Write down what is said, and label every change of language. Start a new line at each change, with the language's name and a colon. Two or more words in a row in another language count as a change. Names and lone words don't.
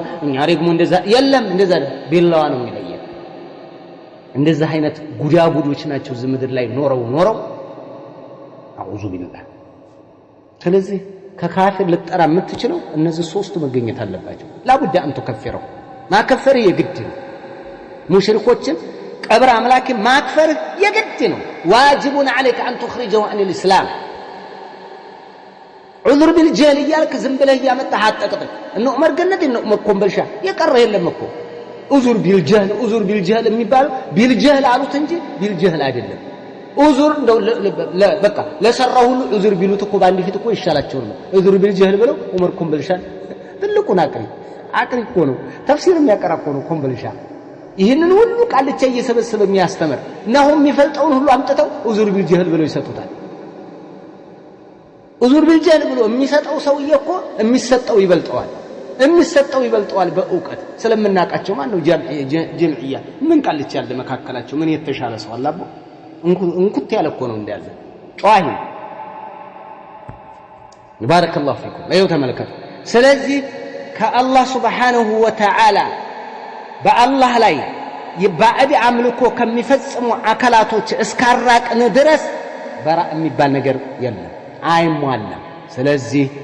Amharic: እኛ ደግሞ እንደዛ የለም እንደዛ ቢላዋን የሚለየን እንደዛ አይነት ጉዳጉዶች ናቸው ዝምድር ላይ ኖረው
Arabic: أعوذ بالله
Amharic: ስለዚህ ከካፊር ልትጠራ የምትችለው እነዚህ ሶስቱ መገኘት አለባቸው ላቡዳ አንተ ከፈረው ማከፈር የግድ ነው ሙሽሪኮችን ቀብር አምላክ ማክፈር የግድ ነው ዋጅቡን
Arabic: عليك ان تخرجه عن الاسلام عذر بالجهل يالك
Amharic: ዝም ብለህ ያመጣህ አጠቅጥቅ እነ ዑመር ገነት እነ ዑመር ኮምበልሻ የቀረ የለም እኮ
Arabic: عذر بالجهل
Amharic: የሚባለው بالجهل አሉት እንጂ بالجهل አይደለም عذر እንደው በቃ ለሰራው ሁሉ عذر ቢሉት እኮ ባንዲ ፊት እኮ ይሻላቸው ነው
Arabic: عذر بالجهل
Amharic: ብለው ዑመር ኮምበልሻ ትልቁን አቅሪ እኮ ነው ተፍሲር የሚያቀራ እኮ ነው ኮምበልሻ ይሄንን ሁሉ ቃልቻ እየሰበሰበ የሚያስተምር ነው የሚፈልጠውን ሁሉ አምጥተው
Arabic: عذر بالجهل
Amharic: ብለው ይሰጡታል
Arabic: عذر بالجهل
Amharic: ብሎ የሚሰጠው ሰውዬ እኮ የሚሰጠው ይበልጠዋል በእውቀት ስለምናቃቸው ማን ነው ጀምዕያ ምን ቃልቻ ያለ መካከላቸው ምን የተሻለ ሰው አላቦ እንኩት ያለ እኮ ነው እንዳለ ጧሂ
Arabic: بارك الله فيكم
Amharic: ለዩ ተመልከቱ ስለዚህ ከአላህ
Arabic: سبحانه وتعالى
Amharic: በአላህ ላይ ይባዕድ አምልኮ ከሚፈጽሙ አካላቶች እስካራቅን ድረስ በራ የሚባል ነገር የለም አይሟላም ስለዚህ